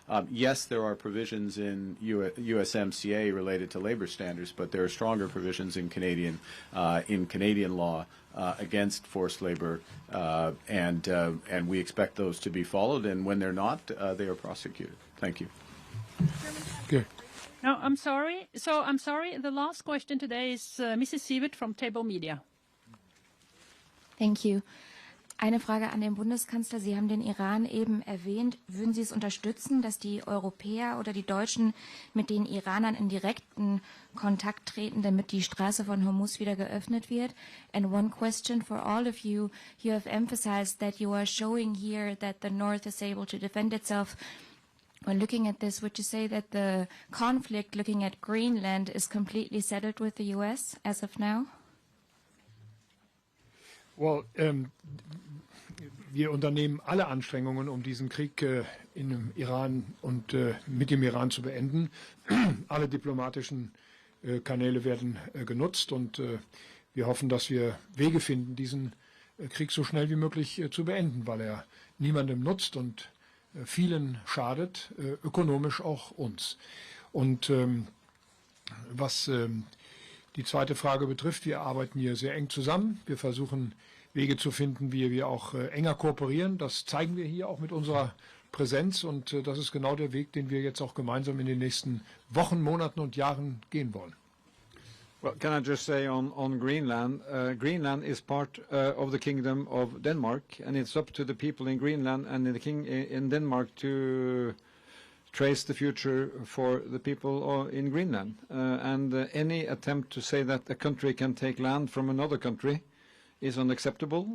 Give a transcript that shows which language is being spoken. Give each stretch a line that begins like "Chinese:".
English: Yes, there are provisions in USMCA related to labor standards, but there are stronger provisions in Canadian law against forced labor, and we expect those to be followed. And when they're not, they are prosecuted. Thank you. Okay. No, I'm sorry. So I'm sorry. The last question today is Mrs. Sievert from Table Media. Thank you.
German: Eine Frage an den Bundeskanzler. Sie haben den Iran eben erwähnt. Würden Sie es unterstützen, dass die Europäer oder die Deutschen mit den Iranern in direkten Kontakt treten, damit die Straße von Hormuz wieder geöffnet wird?
English: And one question for all of you. You have emphasized that you are showing here that the North is able to defend itself. When looking at this, would you say that the conflict looking at Greenland is completely settled with the U.S. as of now?
German: Well, wir unternehmen alle Anstrengungen, um diesen Krieg in dem Iran und mit dem Iran zu beenden. Alle diplomatischen Kanäle werden genutzt und wir hoffen, dass wir Wege finden, diesen Krieg so schnell wie möglich zu beenden, weil er niemandem nutzt und vielen schadet, ökonomisch auch uns. Und was die zweite Frage betrifft, wir arbeiten hier sehr eng zusammen. Wir versuchen Wege zu finden, wie wir auch enger kooperieren. Das zeigen wir hier auch mit unserer Präsenz und das ist genau der Weg, den wir jetzt auch gemeinsam in den nächsten Wochen, Monaten und Jahren gehen wollen.
English: Well, can I just say on Greenland, Greenland is part of the Kingdom of Denmark, and it's up to the people in Greenland and in Denmark to trace the future for the people in Greenland. And any attempt to say that a country can take land from another country is unacceptable.